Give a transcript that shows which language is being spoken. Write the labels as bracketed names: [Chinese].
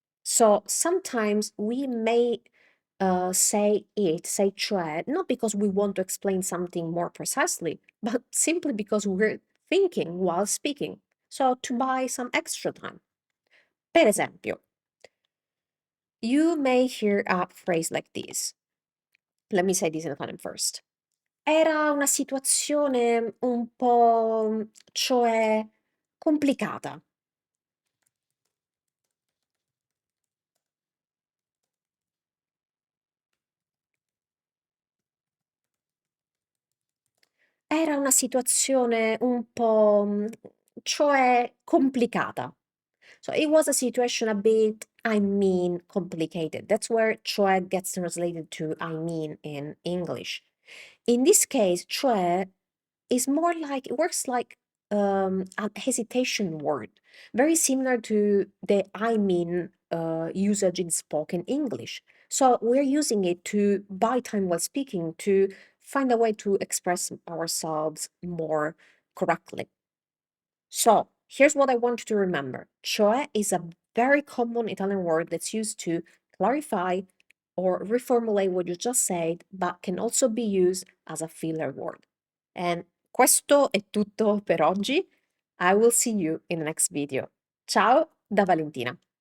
[English] So sometimes we may say cioè, not because we want to explain something more precisely, but simply because we're thinking while speaking. So to buy some extra time. [Italian] Per esempio, [English] you may hear a phrase like this. Let me say this in Italian first. [Italian] Era una situazione un po', cioè, complicata. Era una situazione un po', cioè, complicata. [English] So it was a situation a bit, complicated. That's where cioè gets translated to in English. In this case, cioè is more like, it works like a hesitation word, very similar to the usage in spoken English. So we're using it to buy time while speaking, to find a way to express ourselves more correctly. So here's what I want you to remember. Cioè is a very common Italian word that's used to clarify or reformulate what you just said, but can also be used as a filler word. And [Italian] questo è tutto per oggi. [English] I will see you in the next video. [Italian] Ciao da Valentina.